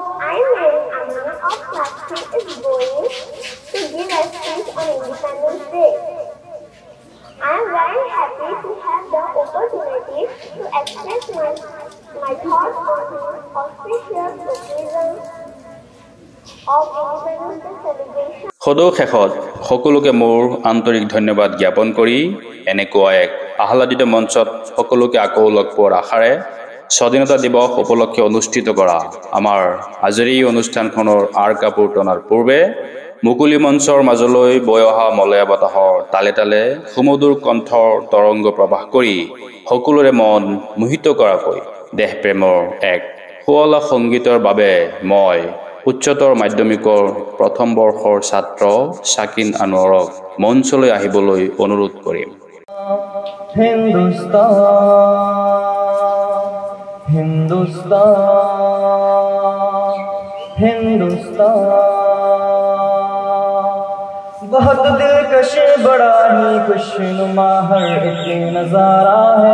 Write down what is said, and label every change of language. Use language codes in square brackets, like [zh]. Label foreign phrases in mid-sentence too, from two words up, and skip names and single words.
[en] I am Mary Amna of class 3 is going to give a speech on Independence Day. I am very happy to have the opportunity to express my thoughts on the auspicious occasion of Independence Day celebration. [as] সদৌ শেষত সকলোকে মোৰ আন্তৰিক ধন্যবাদ জ্ঞাপন কৰি এনেকুৱা এক আহ্লাদিত মঞ্চত সকলোকে আকৌ লগ পোৱাৰ আশাৰে স্বাধীনতা দিৱস উপলক্ষে অনুষ্ঠিত কৰা আমাৰ আজিৰ এই অনুষ্ঠানখনৰ আৰ কাপোৰ টনাৰ পূৰ্বে মুকলি মঞ্চৰ মাজলৈ বৈ অহা মলয়া বতাহৰ তালে তালে সুমধুৰ কণ্ঠৰ তৰংগ প্ৰবাহ কৰি সকলোৰে মন মোহিত কৰাকৈ দেশপ্ৰেমৰ এক শুৱলা সংগীতৰ বাবে মই উচ্চতৰ মাধ্যমিকৰ প্ৰথম বৰ্ষৰ ছাত্ৰ শাকিন আনোৱাৰক মঞ্চলৈ আহিবলৈ অনুৰোধ কৰিম। [hi] बहुत दिलकश बड़ा ही खुशनुमा हर एक नजारा है।